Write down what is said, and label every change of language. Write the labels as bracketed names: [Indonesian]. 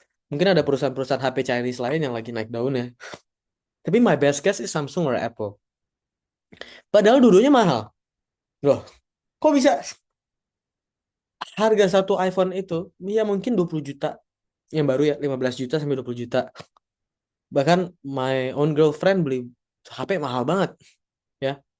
[Indonesian] Mungkin ada perusahaan-perusahaan HP Chinese lain yang lagi naik daun ya. Tapi [English] my best guess is Samsung or Apple. [Indonesian] Padahal dulunya mahal. Loh, kok bisa harga satu iPhone itu ya mungkin 20 juta. Yang baru ya 15 juta sampai 20 juta. Bahkan [English] my own girlfriend [Indonesian] beli HP mahal banget ya.